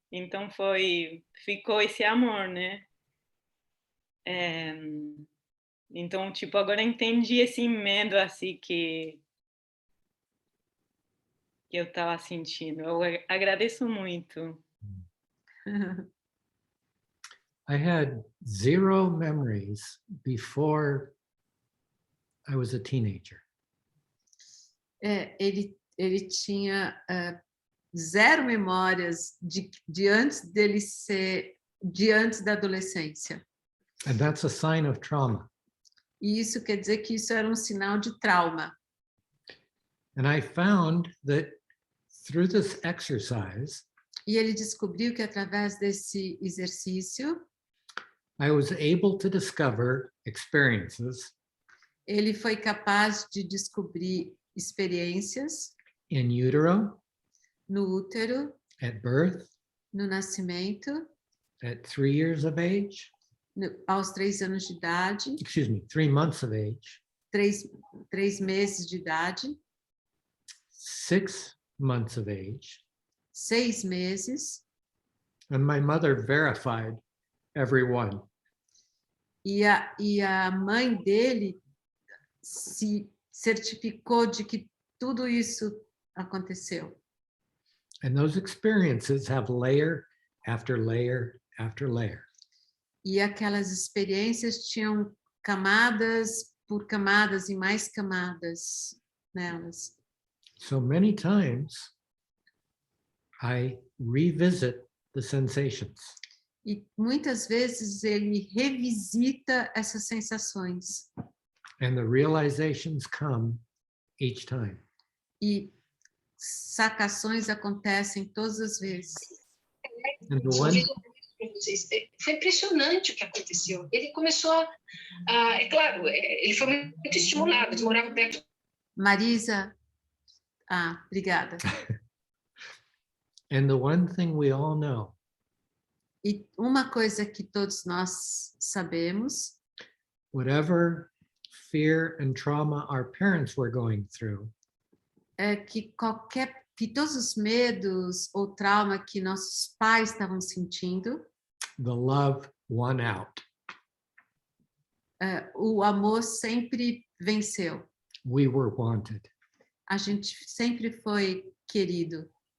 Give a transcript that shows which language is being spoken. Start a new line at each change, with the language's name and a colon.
Portuguese: Então ficou esse amor, né? Então, tipo, agora entendi esse medo assim que eu estava sentindo. Eu agradeço muito.
English: I had 0 memories before I was a teenager.
Portuguese: Ele tinha 0 memórias de antes dele ser, de antes da adolescência.
English: And that's a sign of trauma.
Portuguese: E isso quer dizer que isso era um sinal de trauma.
English: And I found that through this exercise,
Portuguese: E ele descobriu que através desse exercício,
English: I was able to discover experiences
Portuguese: ele foi capaz de descobrir experiências
English: in utero,
Portuguese: no útero,
English: at birth,
Portuguese: no nascimento,
English: at 3 years of age,
Portuguese: aos 3 anos de idade,
English: 3 months of age,
Portuguese: 3 meses de idade,
English: 6 months of age.
Portuguese: 6 meses,
English: And my mother verified every one.
Portuguese: e a mãe dele se certificou de que tudo isso aconteceu.
English: And those experiences have layer after layer after layer.
Portuguese: E aquelas experiências tinham camadas por camadas e mais camadas nelas.
English: So many times I revisit the sensations.
Portuguese: E muitas vezes ele revisita essas sensações.
English: And the realizations come each time.
Portuguese: E sacações acontecem todas as vezes.
English: And the one,
Portuguese: Foi impressionante o que aconteceu. Ele começou é claro, ele foi muito estimulado, ele morava perto. Marisa, obrigada.
English: and the one thing we all know,
Portuguese: E uma coisa que todos nós sabemos,
English: whatever fear and trauma our parents were going through,
Portuguese: é que todos os medos ou trauma que nossos pais estavam sentindo,
English: the love won out.
Portuguese: o amor sempre venceu.
English: We were wanted.
Portuguese: A gente sempre foi querido.